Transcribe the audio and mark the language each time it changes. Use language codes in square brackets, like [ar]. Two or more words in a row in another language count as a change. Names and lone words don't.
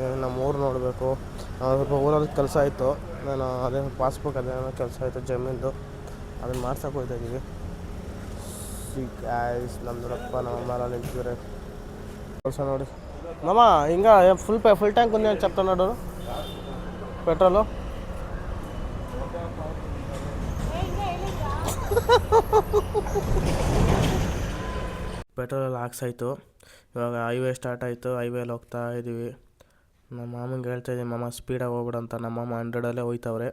[kn] ನಮ್ಮ ಊರು ನೋಡಬೇಕು. ಸ್ವಲ್ಪ ಊರಲ್ಲಿ ಕೆಲಸ ಇತ್ತು, ನಾನು ಅದೇ ಪಾಸ್ಬುಕ್ ಅದೇನೋ ಕೆಲಸ ಇತ್ತು ಜಮೀನ್ದು, ಅದನ್ನು ಮಾಡ್ಸೋಕೆ ಹೋಗ್ತಾಯಿದ್ದೀವಿ. ನಮ್ಮ ದೊಡ್ಡಪ್ಪ ನಮ್ಮಮ್ಮ ಎಲ್ಲ ನಿಂತಿದ್ದಾರೆ ಕೆಲಸ ನೋಡಿ. ಮಾಮ ಹಿಂಗೆ [en] full tank [te] ఉంది అని చెప్తున్నాడు [kn] పెట్రోలు. ಪೆಟ್ರೋಲೆಲ್ಲ ಹಾಕ್ಸಾಯ್ತು. ಇವಾಗ [en] highway start [kn] ಆಯಿತು. ಹೈವೇಲಿ ಹೋಗ್ತಾ ಇದ್ದೀವಿ. ನಮ್ಮ ಮಾಮಂಗೆ ಹೇಳ್ತಾಯಿದ್ದೀನಿ, ಮಾಮ ಸ್ಪೀಡಾಗಿ ಹೋಗ್ಬಿಡಂತ. ನಮ್ಮ ಮಾಮ 100ಅಲ್ಲೇ ಹೋಯ್ತವ್ರೆ.